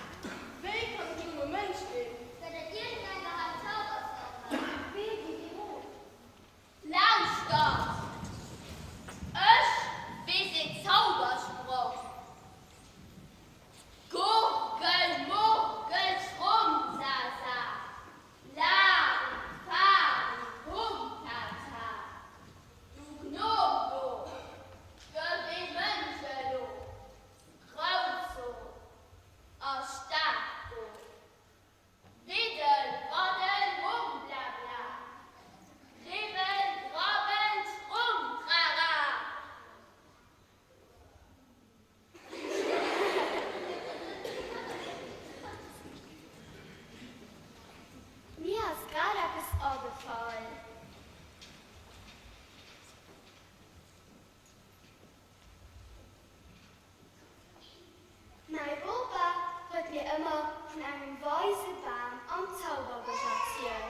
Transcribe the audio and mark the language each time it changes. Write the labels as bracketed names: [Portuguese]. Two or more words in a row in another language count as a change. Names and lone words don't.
[German] Wie kann ich nur Mensch bin? Wenn er irgendein Zauberstab hat, wie die hoch. Lausch das! Ich will den Zauberspruch. Gurgel, Murgel, Schrumpsasa. La, Fa, Humtata. Du Gnomo. Göbel Mönchelo. Krauzo. Ostako. Widdel, Waddel, Wum, bla bla. Ribbel, Grabbel, Strum, Trara. Mir ist gerade etwas aufgefallen. Mein Opa hat mir immer von einem weißen Baum am Zauberbuch erzählt.